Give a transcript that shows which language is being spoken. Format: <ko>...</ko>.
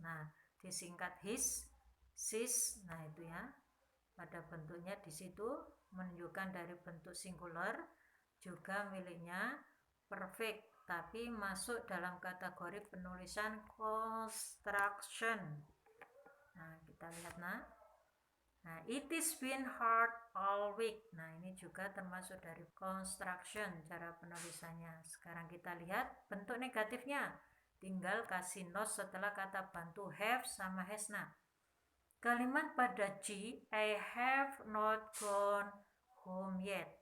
<id>Nah, disingkat his, sis. Nah, itu ya. Pada bentuknya di situ menunjukkan dari bentuk singular juga miliknya perfect, tapi masuk dalam kategori penulisan construction. Nah, kita lihat nah.</id> <en>Nah, it is been hard all week.</en> <id>Nah, ini juga termasuk dari construction cara penulisannya. Sekarang kita lihat bentuk negatifnya. Tinggal kasih not setelah kata bantu have sama has. Nah, kalimat pada G,</id> <en>I have not gone home yet.</en>